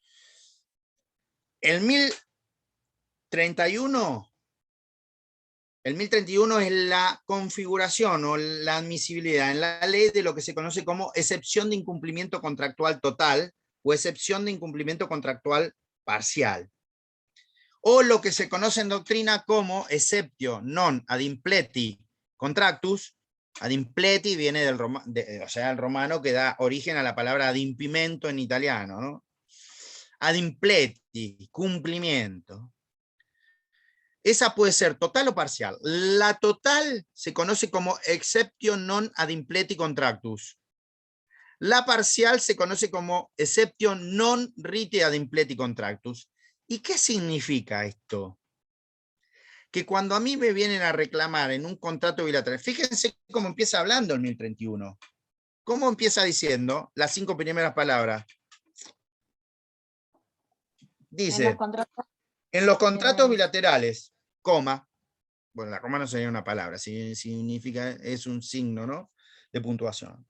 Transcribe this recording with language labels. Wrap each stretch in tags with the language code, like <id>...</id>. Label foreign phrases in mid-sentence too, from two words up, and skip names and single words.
<es>El 1031 es la configuración o la admisibilidad en la ley de lo que se conoce como excepción de incumplimiento contractual total o excepción de incumplimiento contractual parcial. O lo que se conoce en doctrina como</es> <la>exceptio non ad impleti contractus. Ad impleti</la> <es>viene del el romano que da origen a la palabra adimpimento en italiano, ¿no?</es> <la>Ad impleti, cumplimiento.</la> <es>Esa puede ser total o parcial. La total se conoce como</es> <la>exceptio non ad impleti contractus.</la> <es>La parcial se conoce como</es> <la>exceptio non rite ad impleti contractus.</la> <es>¿Y qué significa esto? Que cuando a mí me vienen a reclamar en un contrato bilateral, fíjense cómo empieza hablando el 1031. ¿Cómo empieza diciendo las 5 primeras palabras? Dice, en los contratos bilaterales, coma, bueno, la coma no sería una palabra, significa, es un signo, ¿no?, de puntuación.</es>